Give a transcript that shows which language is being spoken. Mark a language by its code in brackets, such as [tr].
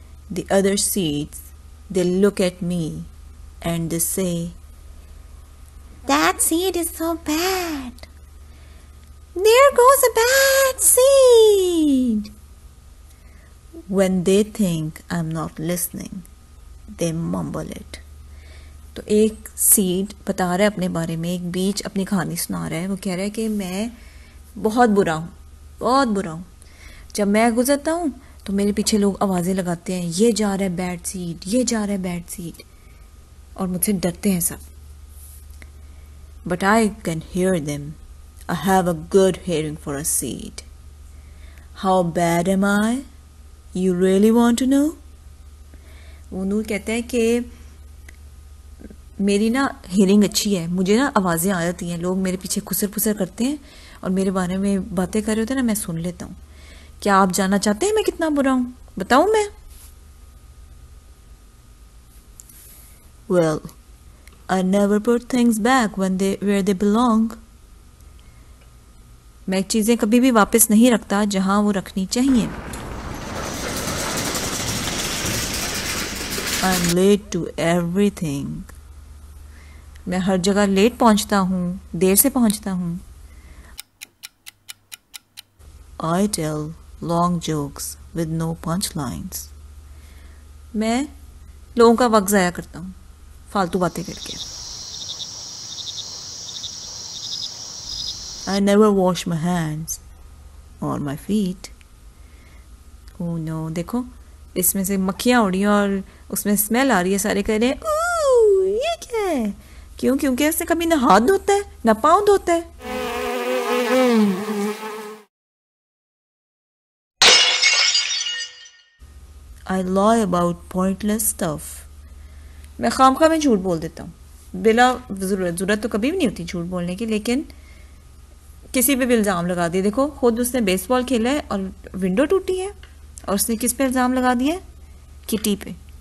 [en] The other seeds, they look at me and they say, that seed is so bad. There goes a bad seed. When they think I'm not listening, they mumble it. [hi] तो एक seed बता रहा है अपने बारे में, एक बीज अपनी कहानी सुना रहा है। वो कह रहा है कि मैं बहुत बुरा हूँ, बहुत बुरा हूँ। जब मैं गुजरता हूँ तो मेरे पीछे लोग आवाज़ें लगाते हैं, ये जा रहा है बैड सीड, ये जा रहा है बैड सीड, और मुझसे डरते हैं सब। [en] But I can hear them. I have a good hearing for a seed. How bad am I? You really want to know? [hi] वो नूर कहता है कि मेरी ना हियरिंग अच्छी है, मुझे ना आवाज़ें आ जाती हैं, लोग मेरे पीछे खुसर फुसर करते हैं और मेरे बारे में बातें कर रहे होते हैं ना, मैं सुन लेता हूँ। क्या आप जानना चाहते हैं मैं कितना बुरा हूँ? बताऊँ मैं? [en] Well, I never put things back where they belong. [hi] मैं चीज़ें कभी भी वापस नहीं रखता जहाँ वो रखनी चाहिए। [en] I'm late to everything. [hi] मैं हर जगह लेट पहुंचता हूँ, देर से पहुंचता हूँ। [en] I tell long jokes with no punchlines. [hi] मैं लोगों का वक्त ज़ाया करता हूँ फालतू बातें करके। [en] I never wash my hands or my feet. Oh no, [hi] देखो इसमें से मक्खियाँ उड़ी और उसमें स्मेल आ रही है। सारे कह रहे हैं ये क्या है? क्यों? क्योंकि उसने कभी ना हाथ धोता है ना पाँव धोता है। [en] I lie about pointless stuff. [hi] मैं खामखा में झूठ बोल देता हूँ बिला ज़रूरत तो कभी भी नहीं होती झूठ बोलने की, लेकिन किसी पे भी इल्ज़ाम लगा दिया। देखो खुद उसने बेसबॉल खेला है और विंडो टूटी है, और उसने किस पे इल्ज़ाम लगा दिया है? किटी पे।